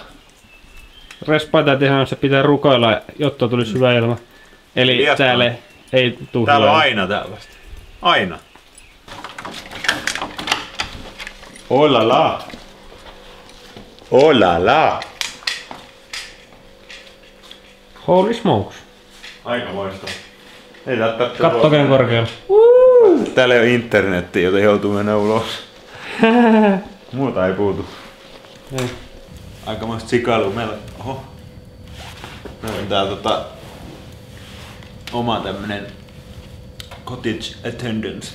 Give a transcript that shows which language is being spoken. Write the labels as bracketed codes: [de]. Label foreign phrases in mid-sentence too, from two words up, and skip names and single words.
[fi] Respaita tehdään, se pitää rukoilla, jotta tulisi hyvä ilma. Eli Liastaan. täällä ei tule Täällä on hyvää. aina tällaista. Aina. [en] Oh la la. Oh la la. Holy smokes. [fi] Aika moista. Ei tätä Kattokeen korkealla. Täällä ei ole internettiä, joten joutuu mennä ulos. Muuta ei puutu. Ei. Aikamoista sikailua meillä. Oho. Meillä on täällä oma tämmönen [en] cottage attendance.